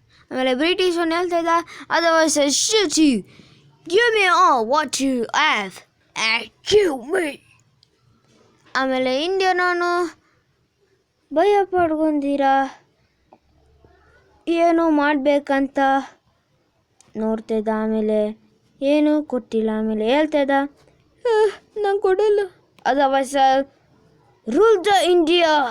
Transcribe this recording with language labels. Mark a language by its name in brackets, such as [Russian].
[Kannada] ಆಮೇಲೆ ಬ್ರಿಟಿಷನ್ ಹೇಳ್ತಾ ಇದ್ದ, [English] otherwise I shoot you. Give me all what you have and kill me. [Kannada] ಆಮೇಲೆ Indian ಅವನು ಭಯ ಪಡ್ಕೊಂಡಿರ ಏನೋ ಮಾಡಬೇಕಂತ ನೋಡ್ತಾಯಿದ್ದ. ಆಮೇಲೆ ಏನೂ ಕೊಟ್ಟಿಲ್ಲ. ಆಮೇಲೆ ಹೇಳ್ತಾಯಿದ್ದ, ನಾನು ಕೊಡಲ್ಲ, [English] Otherwise rule the India.